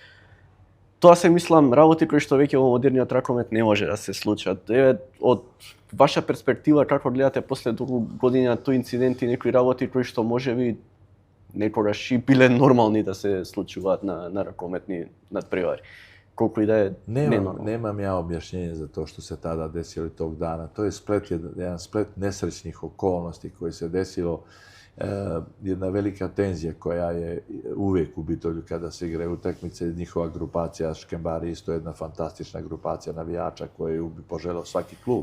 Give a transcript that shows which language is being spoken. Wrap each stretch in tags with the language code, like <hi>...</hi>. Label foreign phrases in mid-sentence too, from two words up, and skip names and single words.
<mk>Тоа се мислам работи кои што веќе во модерниот ракомет не може да се случат. Од ваша перспектива, како гледате после толку години на тој инцидент и некои работи кои што можеби некогаш и биле нормални да се случуваат на ракометни надпревари. Колку и да е ненормално.</mk> <sr>Nemam ja objašnjenje za to što se tada desilo tog dana. To je jedan splet nesrećnih okolnosti koji se desilo. Jedna velika tenzija koja je uvijek u Bitolju kada se igraju utakmice. Njihova grupacija Škembari isto jedna fantastična grupacija navijača koju bi poželeo svaki klub.</sr>